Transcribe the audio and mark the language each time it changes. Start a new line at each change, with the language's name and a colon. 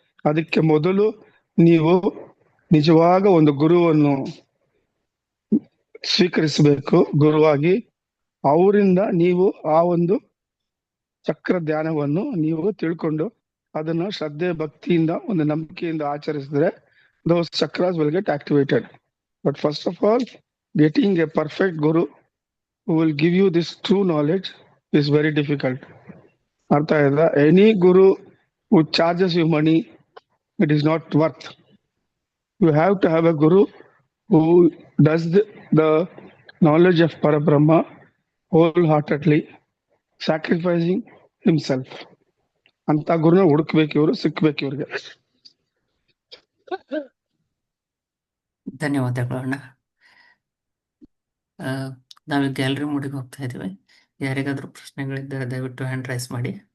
Kannada: ಅದಕ್ಕೆ ಮೊದಲು ನೀವು ನಿಜವಾಗ ಒಂದು ಗುರುವನ್ನು ಸ್ವೀಕರಿಸಬೇಕು. ಗುರುವಾಗಿ ಅವರಿಂದ ನೀವು ಆ ಒಂದು ಚಕ್ರ ಧ್ಯಾನವನ್ನು ನೀವು ತಿಳ್ಕೊಂಡು ಅದನ್ನ ಶ್ರದ್ಧೆ ಭಕ್ತಿಯಿಂದ ಒಂದು ನಂಬಿಕೆಯಿಂದ ಆಚರಿಸಿದ್ರೆ
English: those chakras will get activated. But first of all, getting a perfect guru who will give you this true knowledge is very difficult.
Kannada: Artha aida,
English: any guru who charges you money, it is not worth. You have to have a guru who does the knowledge of Parabrahma wholeheartedly, sacrificing himself.
Kannada: ಅಂತ ಗುರುನ ಹುಡುಕ್ಬೇಕು, ಇವರು ಸಿಕ್ಬೇಕು ಇವ್ರಿಗೆ. ಧನ್ಯವಾದಗಳು ಅಣ್ಣ. ನಾವು gallery ಮೂಡಿಗೆ ಹೋಗ್ತಾ ಇದ್ದೀವಿ. ಯಾರಿಗಾದ್ರೂ ಪ್ರಶ್ನೆಗಳಿದ್ದರೆ ದಯವಿಟ್ಟು ಹ್ಯಾಂಡ್ ರೈಸ್ ಮಾಡಿ.